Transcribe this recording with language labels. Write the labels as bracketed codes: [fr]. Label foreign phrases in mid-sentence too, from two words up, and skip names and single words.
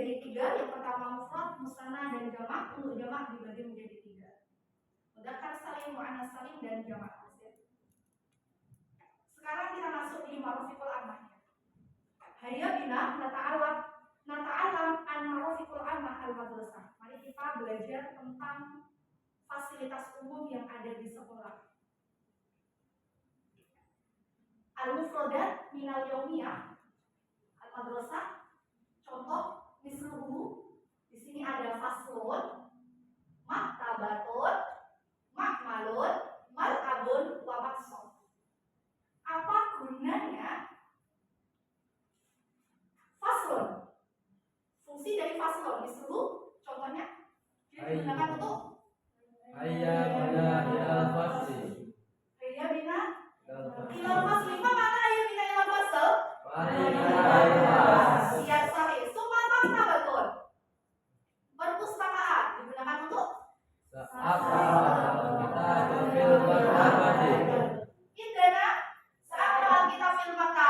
[id] tiga. Yang pertama mufrad, musanna, dan jamak. Untuk jamak dibagi menjadi tiga. [ar] مذكر سالم، مؤنث سالم, [id] dan [ar] جمع تكسير. [id] Sekarang kita masuk di [ar] ma'rufikul ammah. هيا بنا نتعلم عن مرافق العامة المدرسة. [id] Mari kita belajar tentang fasilitas umum yang ada di sekolah. [ar] المفردات من اليومية المدرسة. [id] Contoh misluhu, di sini ada faslun, maktabatun, makmalun, mal'abun, [ar] wa maqsad. [id] Apa gunanya faslun? Fungsi dari faslun misluhu, contohnya digunakan untuk [ar] هيا بنا إلى الفصل. هيا بنا Ilal إلى الفصل. [id] Apa makna [ar] hayya bina ilal fasl? [id] Mari kita ikhlas. [ar] Siap صحيح. ثم مكتبة. [id] Perpustakaan digunakan untuk Saat kita [ar] fil maktabati. [id] Indana saat kita [ar] fil maktab.